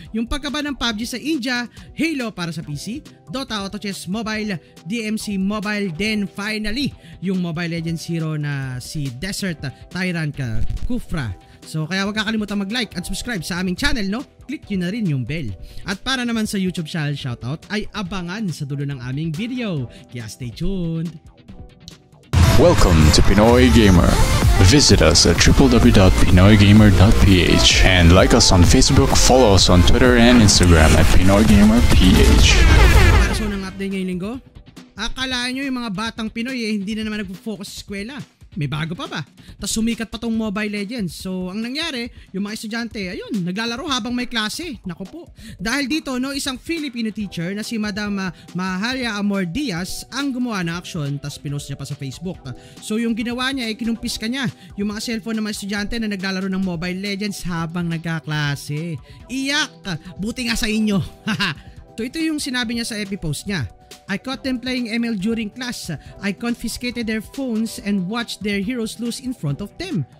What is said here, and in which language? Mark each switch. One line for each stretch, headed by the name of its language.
Filipino: Yung pagkaba ng PUBG sa India, Halo para sa PC, Dota Auto Chess Mobile, DMC Mobile, then finally, yung Mobile Legends hero na si Desert Tyrant Kufra. So kaya huwag kakalimutan mag-like at subscribe sa aming channel, no? Click nyo na rin yung bell. At para naman sa YouTube channel shoutout ay abangan sa dulo ng aming video. Kaya
English: stay tuned! Welcome to Pinoy Gamer. Visit us at www.pinoygamer.ph and like us on Facebook, follow us on Twitter and Instagram at PinoyGamerPH.
Filipino: Para sa unang update ngayong linggo, akalaan nyo yung mga batang Pinoy hindi na naman nagpo-focus sa eskwela. May bago pa ba? Tapos sumikat pa tong Mobile Legends. So, ang nangyari, yung mga estudyante, ayun, naglalaro habang may klase. Naku po. Dahil dito, no, isang Filipino teacher na si Madam Mahalia Amor Diaz ang gumawa ng aksyon, tapos pinost niya pa sa Facebook. So, yung ginawa niya, ay kinumpis ka niya yung mga cellphone ng mga estudyante na naglalaro ng Mobile Legends habang nagkaklase. Iyak! Buti nga sa inyo. So, ito yung sinabi niya sa FB post niya.
English: I caught them playing ML during class. I confiscated their phones and watched their heroes lose in front of them.